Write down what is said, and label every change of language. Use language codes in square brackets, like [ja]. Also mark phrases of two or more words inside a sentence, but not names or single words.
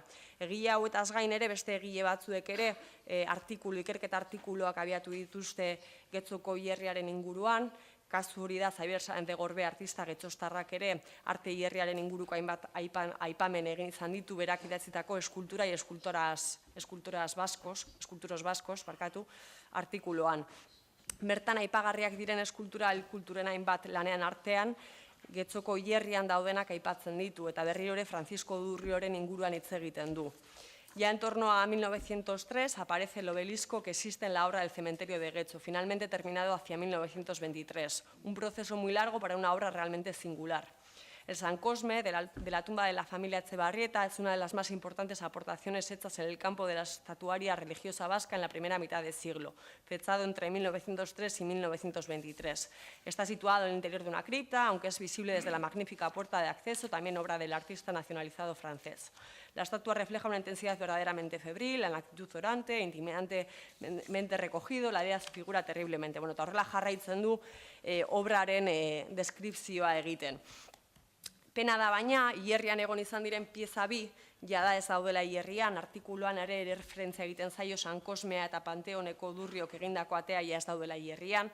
[eu] Egile hauetaz gain ere, beste egile batzuek ere, ikerketa artikuluak abiatu dituzte Getzoko hilerriaren inguruan, kasu hori da Xabier Sáenz de Gorbe artista getxostarrak ere arte hilerriaren inguruko hainbat aipamen egin izan ditu berak idatzitako eskultura y eskulturas baskos, artikuluan. Bertan aipagarriak diren kulturen hainbat lanean artean, Getzoko hilerrian daudenak aipatzen ditu, eta berriro ere Francisco Durrioren inguruan hitz egiten du. [es] Ya en torno a 1903 aparece el obelisco que existe en la obra del cementerio de Getxo, finalmente terminado hacia 1923. Un proceso muy largo para una obra realmente singular. El San Cosme, de la tumba de la familia Etxebarrieta, es una de las más importantes aportaciones hechas en el campo de la estatuaria religiosa vasca en la primera mitad del siglo, fechado entre 1903 y 1923. Está situado en el interior de una cripta, aunque es visible desde la magnífica puerta de acceso, también obra del artista nacionalizado francés. La estatua refleja una intensidad verdaderamente febril, la actitud orante, intimidantemente recogido, la idea se figura terriblemente. [eu] Bueno, eta horrela jarraitzen du obraren deskripzioa egiten. Pena da baina, hilerrian egon izan diren pieza bi, jada ez daudela hierrian, artikuluan ere referentzia egiten zaio San Kosmea eta Panteoneko Durriok egindako atea ez daudela hierrian.